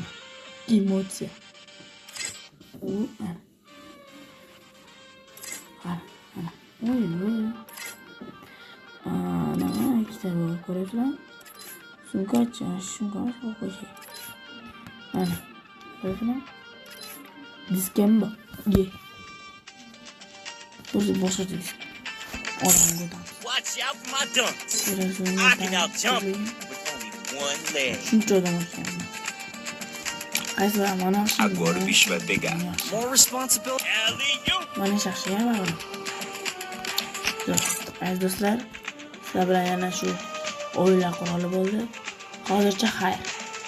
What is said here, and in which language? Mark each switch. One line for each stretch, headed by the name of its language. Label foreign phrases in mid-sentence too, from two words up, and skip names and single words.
Uzbek: Emotsiya. Ana. Oy. Ana ikkita bor ko'rasizlar. Sumkacha, qo'ying. Ana. Ko'rasizlar? Diskem bor. Ye. O'zi boshqa disk.
English: Watch out for my dunks. I can out jump with only one leg.
Uzbek: Shuncha odam o'tgan. Qaysilar mana shu.
Portuguese: Agora o bicho vai pegar.
English: More responsibility. Alley-oop.
Uzbek: Mana shaxsiy var. Aziz do'stlar, sizlar bilan yana shu o'yinlar quroli bo'ldi. Hozircha xayr.